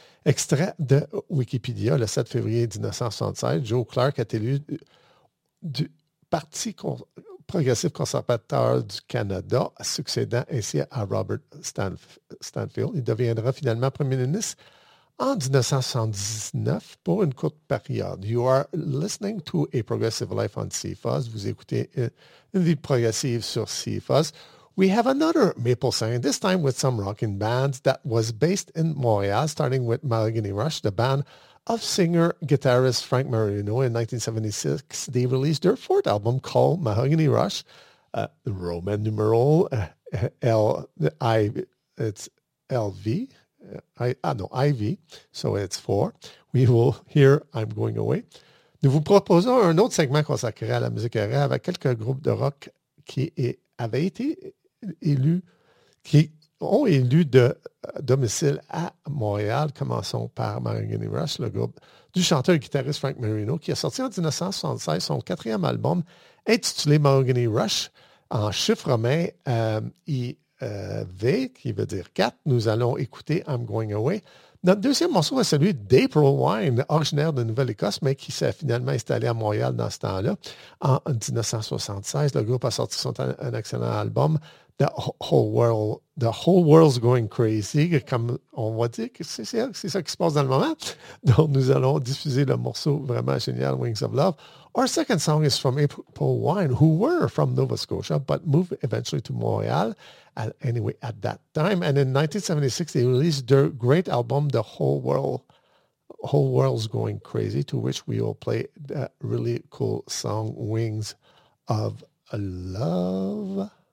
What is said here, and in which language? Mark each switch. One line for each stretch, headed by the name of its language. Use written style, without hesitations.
French: Extrait de Wikipédia, le 7 février 1976, Joe Clark est élu du Parti Progressif Conservateur du Canada, succédant ainsi à Robert Stanfield. Il deviendra finalement premier ministre en 1979, pour une courte période.
English: You are listening to A Progressive Life on CFOS.
French: Vous écoutez une vie progressive sur CFOS.
English: We have another maple song, this time with some rocking bands that was based in Montreal, starting with Mahogany Rush, the band of singer-guitarist Frank Marino. In 1976, they released their fourth album called Mahogany Rush, Roman numeral IV, so it's 4. We will hear I'm Going Away.
French: Nous vous proposons un autre segment consacré à la musique RA avec quelques groupes de rock qui avaient été élus, qui ont élu de domicile à Montréal. Commençons par Mahogany Rush, le groupe du chanteur et guitariste Frank Marino, qui a sorti en 1976 son quatrième album intitulé Mahogany Rush en chiffre romain V, qui veut dire 4. Nous allons écouter I'm Going Away. Notre deuxième morceau est celui d'April Wine, originaire de Nouvelle-Écosse, mais qui s'est finalement installé à Montréal dans ce temps-là. En 1976, le groupe a sorti son un excellent album, The Whole World's Going Crazy, comme on va dire que c'est ça qui se passe dans le moment. Donc, nous allons diffuser le morceau vraiment génial, Wings of Love.
English: Our second song is from April Wine, who were from Nova Scotia, but moved eventually to Montreal, anyway, at that time. And in 1976, they released their great album, The Whole World's Going Crazy, to which we will play that really cool song, Wings of Love.